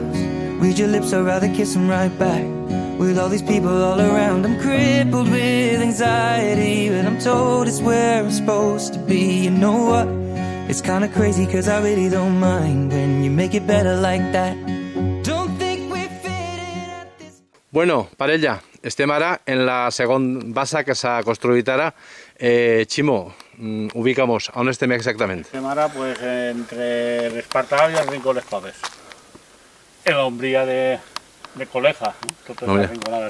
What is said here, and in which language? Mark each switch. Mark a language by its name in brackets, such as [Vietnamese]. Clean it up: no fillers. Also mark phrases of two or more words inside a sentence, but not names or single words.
[English] Read your lips, I'd rather kiss them right back. With all these people all around, I'm crippled with anxiety, but I'm told it's where I'm supposed to be. You know what? It's kinda crazy 'cause I really don't mind when you make it better like that. Don't think we fit in at this... [Catalan] Bueno, parella, estem ara en la segona bassa que s'ha construït ara. Ximo, ubicamos, on estem exactament? Estem ara pues, entre l'Espartal i el Rincó de les Coves. En l'ombria de Coleja, totes les rinconades.